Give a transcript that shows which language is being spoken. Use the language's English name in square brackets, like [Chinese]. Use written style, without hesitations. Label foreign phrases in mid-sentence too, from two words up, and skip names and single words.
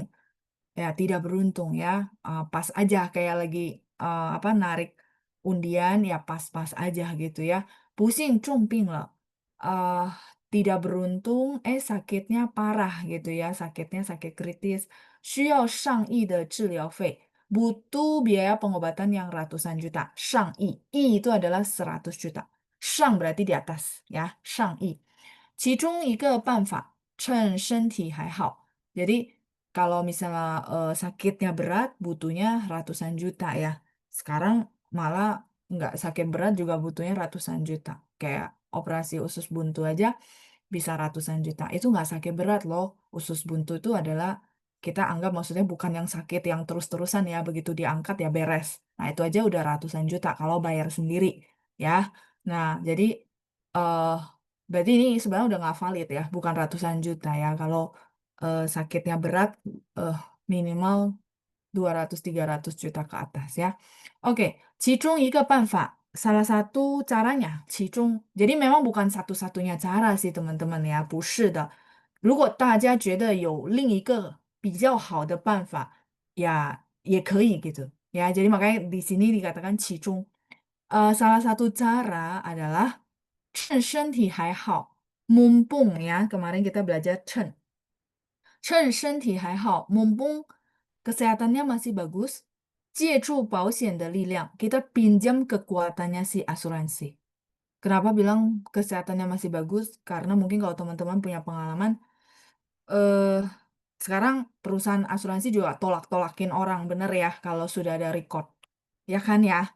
[Indonesian] Ya, tidak beruntung ya, pas aja kayak lagi, apa, narik undian, ya pas-pas aja gitu ya. Pusing, [Chinese] 重病了, [Indonesian] eee, tidak beruntung, sakitnya parah gitu ya, sakitnya sakit kritis. [Chinese] 需要上亿的治疗费, [Indonesian] butuh biaya pengobatan yang ratusan juta. [Chinese] 上亿, [Indonesian] itu adalah 100 juta. 上 berarti di atas ya, [Chinese] 上亿. 其中一个办法，趁身体还好. [Indonesian] Jadi kalau misalnya, sakitnya berat butuhnya ratusan juta ya. Sekarang malah nggak sakit berat juga butuhnya ratusan juta. Kayak operasi usus buntu aja bisa ratusan juta. Itu nggak sakit berat loh. Usus buntu itu adalah kita anggap maksudnya bukan yang sakit yang terus-terusan ya, begitu diangkat ya beres. Nah, itu aja udah ratusan juta kalau bayar sendiri ya. Nah, jadi, berarti ini sebenarnya udah nggak valid ya, bukan ratusan juta ya. Kalau sakitnya berat, minimal 200-300 juta ke atas ya. Oke, [Chinese] 其中一个办法, [Indonesian] salah satu caranya, [Chinese] 其中, [Indonesian] jadi memang bukan satu-satunya cara sih teman-teman ya, [Chinese] 不是的. 如果大家觉得有另一个比较好的办法, ya 也可以 gitu. [Indonesian] Ya, jadi makanya di sini dikatakan 其中. Salah satu cara adalah [Chinese] 趁身体还好, [Indonesian] mumpung ya, kemarin kita belajar [Chinese] 趁身体还好, [Indonesian] mumpung kesehatannya masih bagus, [Chinese] 借助保险的力量, [Indonesian] kita pinjam kekuatannya si asuransi. Kenapa bilang kesehatannya masih bagus? Karena mungkin kalau teman-teman punya pengalaman, eh sekarang perusahaan asuransi juga tolak-tolakin orang, bener ya, kalau sudah ada record. Ya kan ya?